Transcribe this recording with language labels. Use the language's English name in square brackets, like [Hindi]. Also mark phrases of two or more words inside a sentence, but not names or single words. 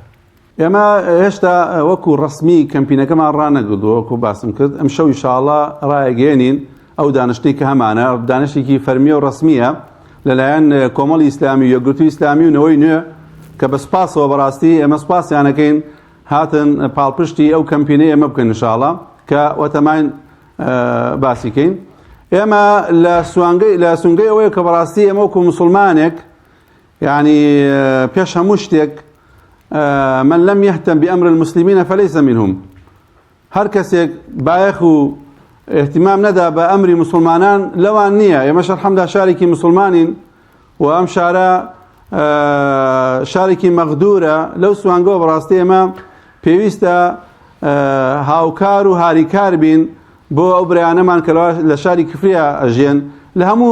[Central Kurdish] ئێمە هێشتا وەکو ڕسمی کەمپینەکەمان ڕانەگردووە وەکو باسم کرد ئەم شەو ئینشاڵڵا ڕایەگەێنین ئەو دانیشتەی کە هەمانە دانیشتێکی فەرمیە و ڕسمیە لەلایەن کۆمەڵی ئیسلامی و یەکگرتووی ئیسلامی و نەوەی نوێ کە بە سپاسەوە بەڕاستی ئێمە سپاسیانەکەین هاتن پاڵپشتی ئەو کەمپینەی ئێمە بکەن ئینشاڵڵا کە وەتەمان باسیکەین ئێمە لە سونگەی ئەوەیە کە بەڕاستی ئێمە وەکو موسڵمانێک یعنی پێش هەموو شتێک [Arabic] من لم يهتم بأمر المسلمين فليس منهم [Central Kurdish] هر کەسێک بایەخ و اهتمام نەدا بە ئەمری مسلمانان لەوان نییە ئێمەش الحەمدا شارێکی مسلمانین و ئەم شارە شارێکی مەغدورە لەو سوانگەوە بەڕاستی ئێمە پێویستە هاوکار و هاریکار بین بۆ ئەو برایانەمان کە لە شاری کفریە ئەژێن لە هەموو